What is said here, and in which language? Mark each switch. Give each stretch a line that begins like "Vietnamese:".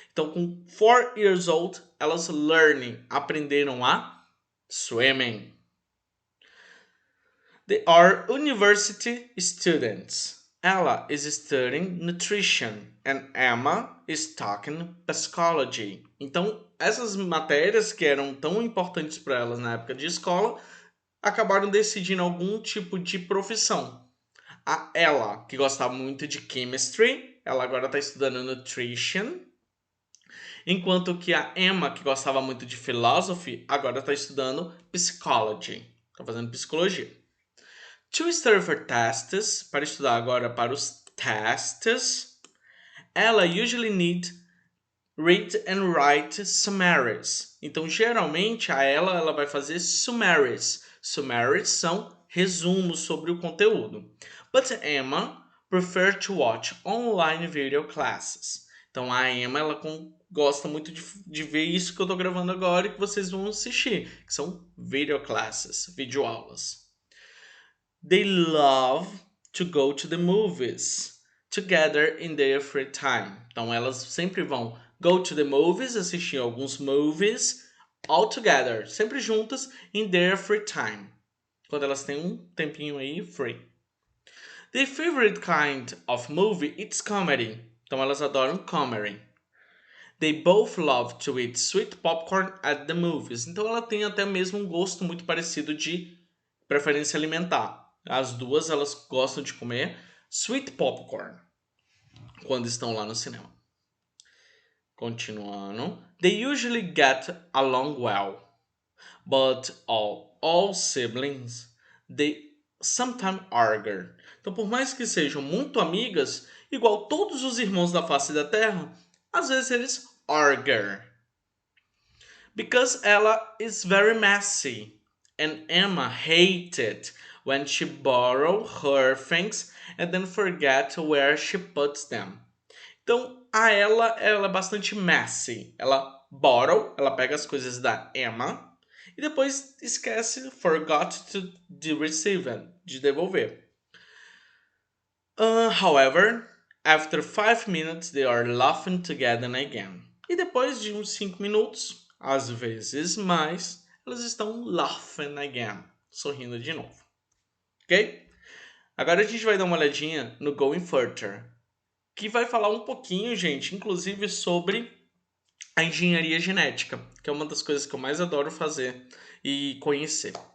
Portuguese: Então, com
English: 4 years old,
Portuguese: elas aprenderam a swimming.
English: They are university students. Ella is studying nutrition and Emma is talking psychology.
Portuguese: Então, essas matérias que eram tão importantes para elas na época de escola, acabaram decidindo algum tipo de profissão. A Ella, que gostava muito de chemistry, ela agora está estudando nutrition. Enquanto que a Emma, que gostava muito de philosophy, agora está estudando psychology. Está fazendo psicologia.
English: To study for tests,
Portuguese: para estudar agora para os
English: tests, ela usually need read and write summaries.
Portuguese: Então, geralmente, ela vai fazer summaries. Summaries são resumos sobre o conteúdo.
English: But Emma prefer to watch online video classes.
Portuguese: Então, a Emma ela gosta muito de ver isso que eu estou gravando agora e que vocês vão assistir, que são video classes, videoaulas.
English: They love to go to the movies together in their free time.
Portuguese: Então elas sempre vão
English: go to the movies,
Portuguese: assistir alguns movies
English: all together,
Portuguese: sempre juntas
English: in their free time.
Portuguese: Quando elas têm um tempinho aí free.
English: Their favorite kind of movie is comedy.
Portuguese: Então elas adoram comedy.
English: They both love to eat sweet popcorn at the movies.
Portuguese: Então ela tem até mesmo um gosto muito parecido de preferência alimentar. As duas elas gostam de comer sweet popcorn quando estão lá no cinema. Continuando.
English: They usually get along well. But all siblings, they sometimes argue.
Portuguese: Então, por mais que sejam muito amigas, igual todos os irmãos da face da Terra, às vezes eles argue.
English: Because Ella is very messy and Emma hated when she borrow her things and then forget where she puts them.
Portuguese: Então, ela é bastante messy. Ela ela pega as coisas da Emma e depois esquece,
English: forgot to receive them,
Portuguese: de devolver.
English: However, after 5 minutes they are laughing together again.
Portuguese: E depois de uns 5 minutos, às vezes mais, elas estão
English: laughing again,
Portuguese: sorrindo de novo. Ok? Agora a gente vai dar uma olhadinha no Going Further, que vai falar um pouquinho, gente, inclusive sobre a engenharia genética, que é uma das coisas que eu mais adoro fazer e conhecer.